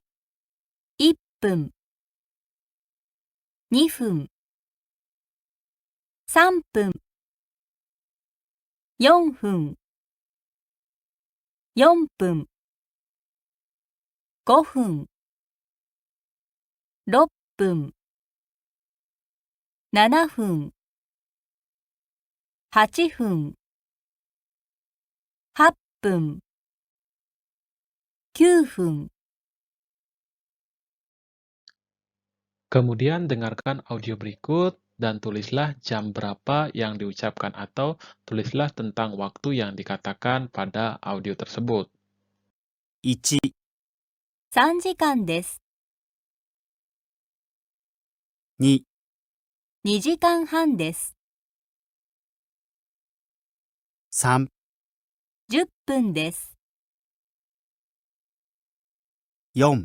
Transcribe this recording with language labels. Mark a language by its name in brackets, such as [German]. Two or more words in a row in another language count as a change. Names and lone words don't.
[Japanese] 1 分、2分、3分、4分、4分、5分、6分、7分、8分、8分、9分。 [Indonesian] Kemudian dengarkan audio berikut dan tulislah jam berapa yang diucapkan atau tulislah tentang waktu yang dikatakan pada audio tersebut. [Japanese] 1、 3 時間です。 2、 2時間半です。 3、 10分です。 4、